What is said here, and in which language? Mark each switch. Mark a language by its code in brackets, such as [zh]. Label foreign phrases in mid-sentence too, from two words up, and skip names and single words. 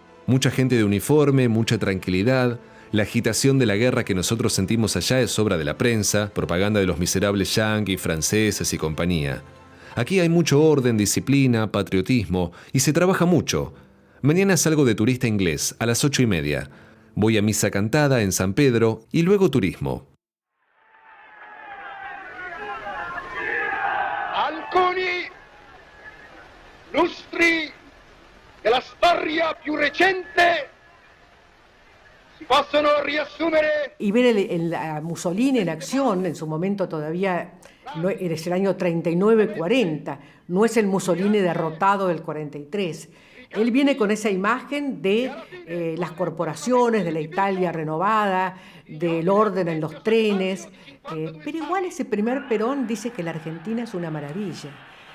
[es] Mucha gente de uniforme, mucha tranquilidad. La agitación de la guerra que nosotros sentimos allá es obra de la prensa, propaganda de los miserables yanquis, franceses y compañía. Aquí hay mucho orden, disciplina, patriotismo y se trabaja mucho. Mañana salgo de turista inglés a las 8:30. Voy a misa cantada en San Pedro y luego turismo. [it] Alcuni lustri della storia più recente si possono riassumere. [es] Y ver a Mussolini en acción, en su momento todavía no, es el año 39-40, no es el Mussolini derrotado del 43. Él viene con esa imagen de las corporaciones, de la Italia renovada, del orden en los trenes, pero igual ese primer Perón dice que la Argentina es una maravilla.